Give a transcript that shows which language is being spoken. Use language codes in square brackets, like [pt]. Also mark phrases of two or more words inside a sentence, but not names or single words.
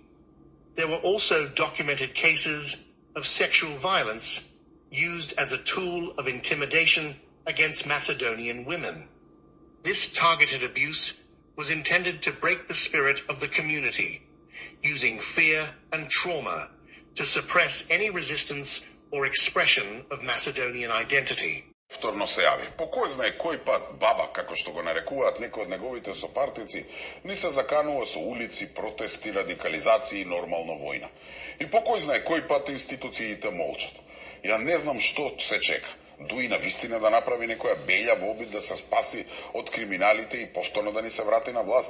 [en] There were also documented cases of sexual violence used as a tool of intimidation against Macedonian women. This targeted abuse was intended to break the spirit of the community, using fear and trauma to suppress any resistance or expression of Macedonian identity. [mk] Повторно се јави. По кој знае кој пат баба, како што го нарекуваат некои од неговите сопартици, ни се заканува со улици, протести, радикализација и нормална војна. И по кој знае кој пат институциите молчат. Ја не знам што се чека. Дуи на вистина да направи некоја белја во обид да се спаси од криминалите и повторно да ни се врати на власт.